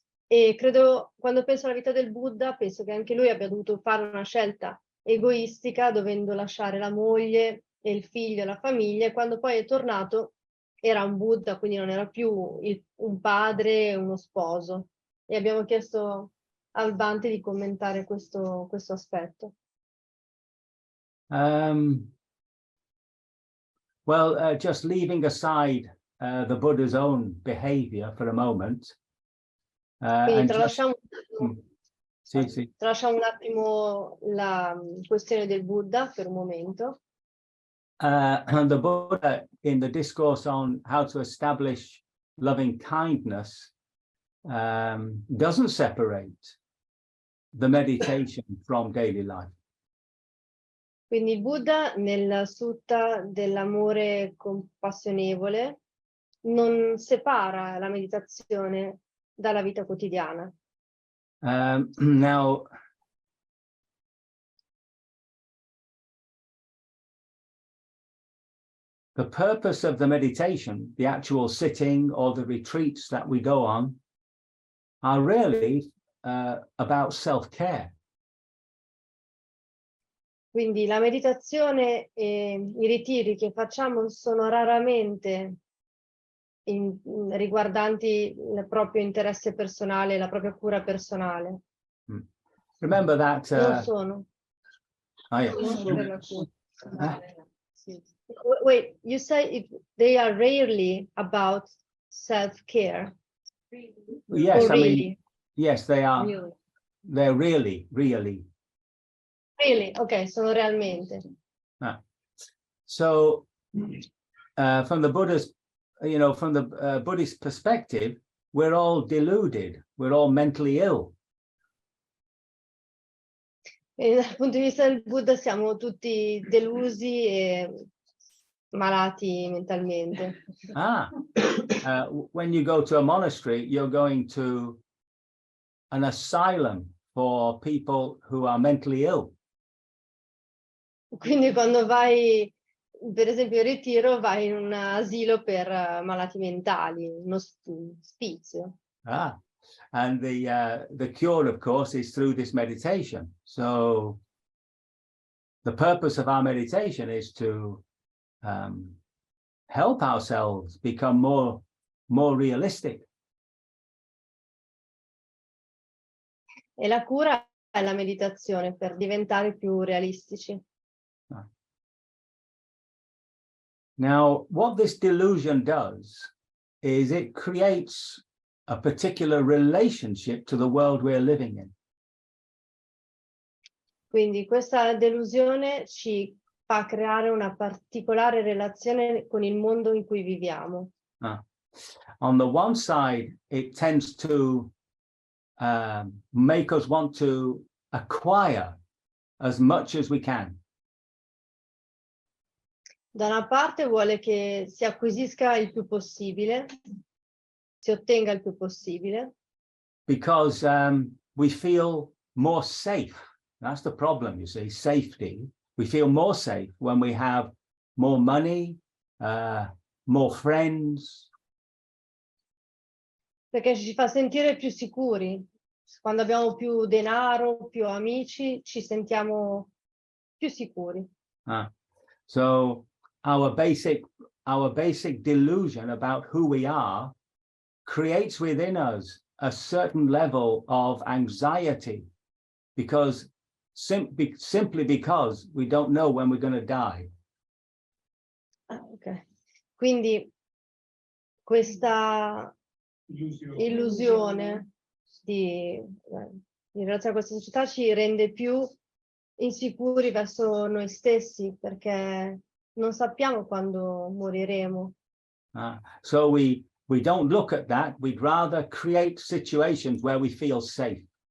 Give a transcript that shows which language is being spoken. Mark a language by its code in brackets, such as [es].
[it] E credo, quando penso alla vita del Buddha, penso che anche lui abbia dovuto fare una scelta egoistica, dovendo lasciare la moglie e il figlio e la famiglia, e quando poi è tornato era un Buddha, quindi non era più un padre e uno sposo. E abbiamo chiesto al Bhante di commentare questo aspetto. [en] Well, just leaving aside the Buddha's own behavior for a moment. [it] Tralasciamo tralasciamo un attimo la questione del Buddha per un momento. [en] And the Buddha, in the discourse on how to establish loving kindness, doesn't separate the meditation from daily life. [it] Quindi il Buddha, nel sutta dell'amore compassionevole, non separa la meditazione dalla vita quotidiana. [en] Now, the purpose of the meditation, the actual sitting or the retreats that we go on, are really about self-care. [it] Quindi la meditazione e i ritiri che facciamo sono raramente riguardanti il proprio interesse personale, la propria cura personale. [en] Remember that. [it] Non sono. [en] Oh, yeah. [it] Non per la cura. [en] Wait, you say they are rarely about self-care? Yes, Or I really? mean, yes, they are. Really? They're really. Really? [it] Ok, sono realmente. [en] So, from the Buddha's, from the Buddhist perspective, we're all deluded. We're all mentally ill. [it] E dal punto di vista del Buddha siamo tutti delusi e malati mentalmente. [en] When you go to a monastery, you're going to an asylum for people who are mentally ill. [it] Quindi quando vai, per esempio, in ritiro, vai in un asilo per malati mentali, uno ospizio. [en] And the cure, of course, is through this meditation. So the purpose of our meditation is to help ourselves become more realistic. [it] E la cura è la meditazione per diventare più realistici. [en] Now, what this delusion does is it creates a particular relationship to the world we're living in. [it] Quindi questa delusione ci fa creare una particolare relazione con il mondo in cui viviamo. [en] On the one side, it tends to make us want to acquire as much as we can. [it] Da una parte vuole che si acquisisca il più possibile, si ottenga il più possibile. [en] Because we feel more safe. That's the problem, you see, safety. We feel more safe when we have more money, more friends. [it] Perché ci fa sentire più sicuri. Quando abbiamo più denaro, più amici, ci sentiamo più sicuri. [en] So our basic delusion about who we are creates within us a certain level of anxiety because simply because we don't know when we're going to die. Okay. [it] Quindi questa illusione in relazione a questa società ci rende più insicuri verso noi stessi perché non sappiamo quando moriremo. [en] So we don't look at that. We'd rather create situations where we feel safe.